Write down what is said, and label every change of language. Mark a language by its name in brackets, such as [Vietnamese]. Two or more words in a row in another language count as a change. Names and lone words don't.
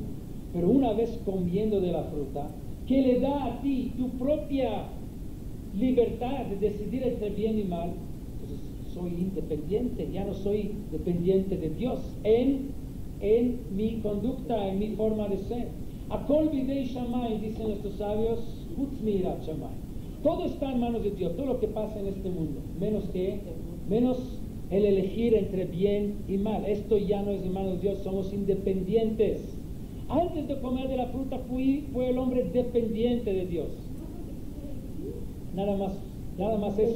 [Spanish] Pero una vez comiendo de la fruta, que le da a ti tu propia libertad de decidir entre bien y mal, entonces soy independiente, ya no soy dependiente de Dios en mi conducta, en mi forma de ser. [Hebrew] הכל בידי שמים, [Spanish] dicen nuestros sabios, [Hebrew] חוץ מיראת שמים. [Spanish] Todo está en manos de Dios, todo lo que pasa en este mundo, menos el elegir entre bien y mal. Esto ya no es en manos de Dios, somos independientes. Antes de comer de la fruta fue el hombre dependiente de Dios. Nada más eso.